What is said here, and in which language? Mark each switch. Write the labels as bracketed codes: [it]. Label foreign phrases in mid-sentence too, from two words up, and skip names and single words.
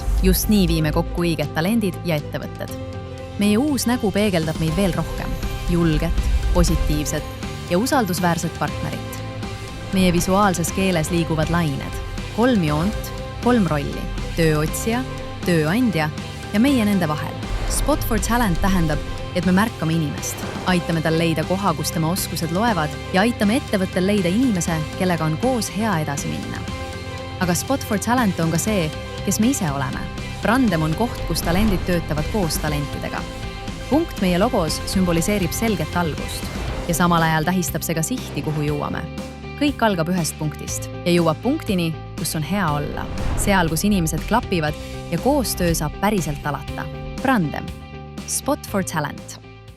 [et] Just nii viime kokku õiged talendid ja ettevõtted. Meie uus nägu peegeldab meid veel rohkem. Julget, positiivset ja usaldusväärset partnerit. Meie visuaalses keeles liiguvad lained. 3 joont, 3 rolli. Tööotsija, tööandja ja meie nende vahel. Spot for Talent tähendab, et me märkame inimest, aitame tal leida koha, kus tema oskused loevad ja aitame ettevõttel leida inimese, kellega on koos hea edasi minna. Aga Spot for Talent on ka see, kes me ise oleme. Brandem on koht, kus talendid töötavad koos talentidega. Punkt meie logos sümboliseerib selget algust ja samal ajal tähistab see ka sihti, kuhu jõuame. Kõik algab ühest punktist ja jõuab punktini, kus on hea olla. Seal, kus inimesed klapivad ja koostöö saab päriselt alata. Brandem. Spot for Talent.